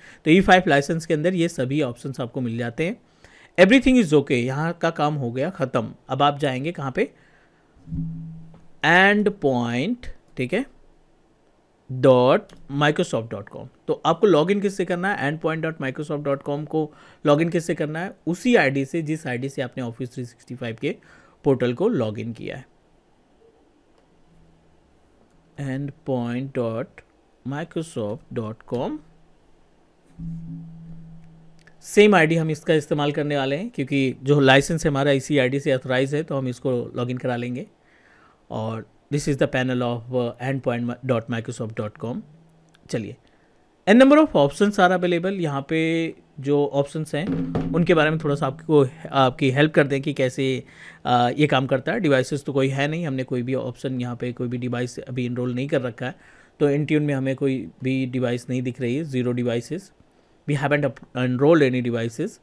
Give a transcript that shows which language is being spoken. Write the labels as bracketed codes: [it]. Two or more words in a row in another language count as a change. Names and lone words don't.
[hi] तो E5 लाइसेंस के अंदर ये सभी ऑप्शंस आपको मिल जाते हैं। [en] everything is OK, [hi] यहाँ का काम हो गया ख़त्म। अब आप जाएंगे कहाँ पे, endpoint, ठीक है, .microsoft.com। तो आपको लॉगिन किससे करना है? endpoint.microsoft.com को लॉगिन किससे करना है? उसी आईडी से जिस आईडी से आपने ऑफिस 365 के पोर्टल को लॉगिन किया है। endpoint.microsoft.com, [en] same ID [hi] हम इसका इस्तेमाल करने वाले हैं क्योंकि जो लाइसेंस है हमारा इसी आईडी से ऑथराइज है, तो हम इसको लॉगिन करा लेंगे। [en] और this is the panel of endpoint.microsoft.com. चलिए, n number of options are available. [hi] यहाँ पे जो ऑप्शंस हैं उनके बारे में थोड़ा सा आपकी हेल्प कर दें कि कैसे ये काम करता है। डिवाइसेस तो कोई है नहीं, हमने कोई भी ऑप्शन यहाँ पे कोई भी डिवाइस अभी इनरोल नहीं कर रखा है, तो इंट्यून में हमें कोई भी डिवाइस नहीं दिख रही है, 0 डिवाइसेस, [en] we haven't enrolled any devices.